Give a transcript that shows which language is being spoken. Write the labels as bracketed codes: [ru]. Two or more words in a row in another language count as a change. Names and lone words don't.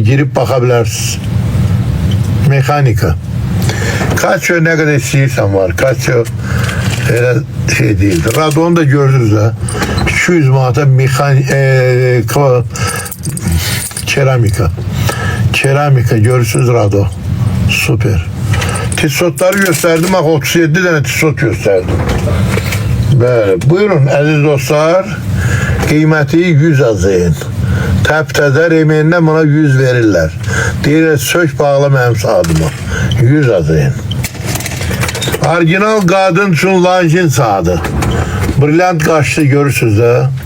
[az] Girib baxa bilərsiniz. Mexanika. Casio nə qədər istəyirsən var. Casio elə şey deyildir. Radonu da gördünüz də. 200 manata keramika. Keramika görürsünüz Rado. Süper. [tr] Tissotları gösterdim. Bak 37 tane tissot gösterdim. Böyle. [az] Buyurun əziz dostlar. Qiyməti 100 azayın. Təptədə remenindən buna 100 verirlər. Deyirlər sök bağla mənim saatıma. 100 azayın. Orijinal qadın üçün Lanjin saatı. Brilliant qaşlı görürsünüz də.